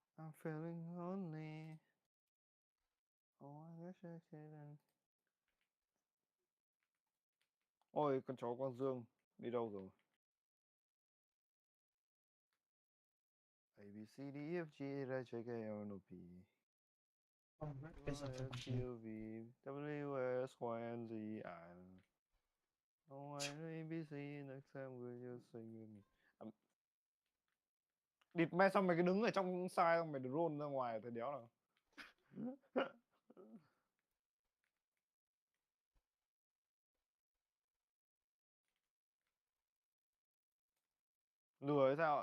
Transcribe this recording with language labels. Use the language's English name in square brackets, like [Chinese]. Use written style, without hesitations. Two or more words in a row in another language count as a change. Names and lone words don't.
[English] I'm feeling lonely. Oh, I wish I could. [Vietnamese] Ôi, con chó Quang Dương đi đâu rồi? [English] A B C D E F G H I J K L M N O P [Vietnamese] Không, cái sao cho [English] Q [Vietnamese] bạn [English] R S T U V W X Y and Z I Oh, I A B C next time will you sing with me? [Vietnamese] Địt mẹ xong mày cứ đứng ở trong sai xong mày drone ra ngoài thì đéo nào. Lừa hay sao?